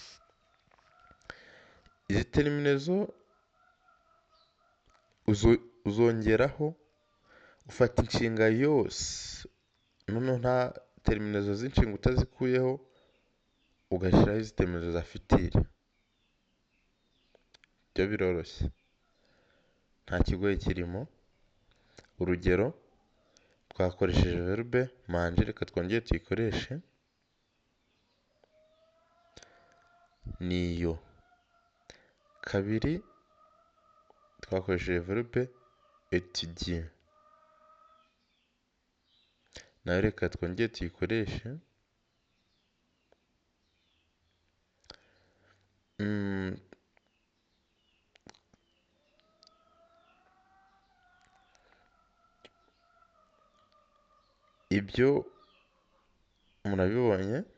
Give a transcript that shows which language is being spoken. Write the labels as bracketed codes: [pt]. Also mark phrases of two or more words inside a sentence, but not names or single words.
[rw] Izi terminaison uzongeraho ufata inshinga yose, noneho nta terminaison z'inshinga utazikuyeho, ugashyiraho izi terminaison za futur. Byo biroroshye, nta kigoye kirimo. Urugero twakoresheje [fr] verbe manger, [rw] reka twongere tuyikoreshe. Niyo. Kabiri twakoresheje [fr] verbe étudier, [rw] nayo reka twongere tuyikoreshe. Ibyo murabibonye.